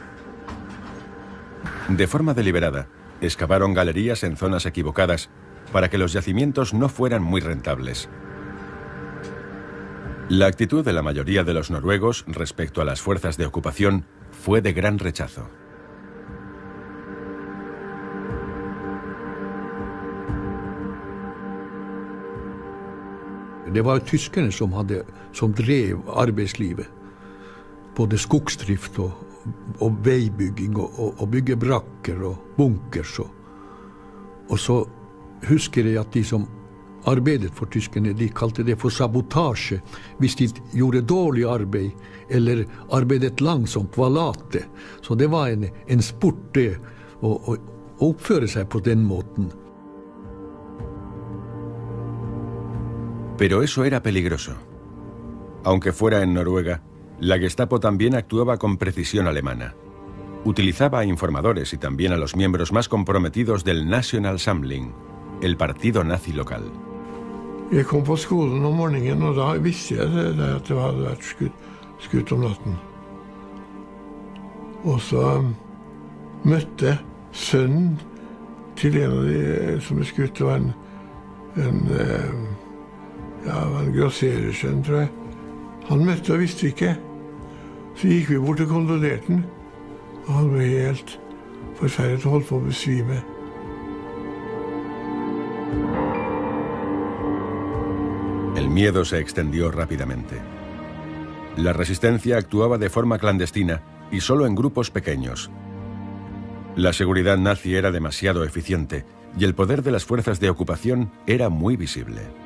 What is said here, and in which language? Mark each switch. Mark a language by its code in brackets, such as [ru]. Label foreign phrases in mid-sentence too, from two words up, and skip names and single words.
[es] De forma deliberada, excavaron galerías en zonas equivocadas para que los yacimientos no fueran muy rentables. La actitud de la mayoría de los noruegos respecto a las fuerzas de ocupación fue de gran rechazo. [no] Det var tyskerne som drev arbeidslivet. Både skogsdrift og veibygging og bygge brakker og bunkers. Og så husker jeg at de som arbeidet for tyskerne, de kalte det for sabotasje. Hvis de gjorde dårlig arbeid eller arbeidet langsomt, var late. Så det var en sport det, å oppføre seg på den måten. [es] Pero eso era peligroso. Aunque fuera en Noruega, la Gestapo también actuaba con precisión alemana. Utilizaba a informadores y también a los miembros más comprometidos del National Samling, el partido nazi local. [no] Jeg kom på skolen om morgenen, og da visste jeg det at det hadde vært skutt om natten. Og så møtte sønnen til en av de som skutt, det var en grosserersønn, tror jeg. Han møtte og visste ikke. Så gikk vi bort og kondolerte den, og han ble helt forferdet og holdt på å besvime. [es] El miedo se extendió rápidamente. La resistencia actuaba de forma clandestina y solo en grupos pequeños. La seguridad nazi era demasiado eficiente y el poder de las fuerzas de ocupación era muy visible.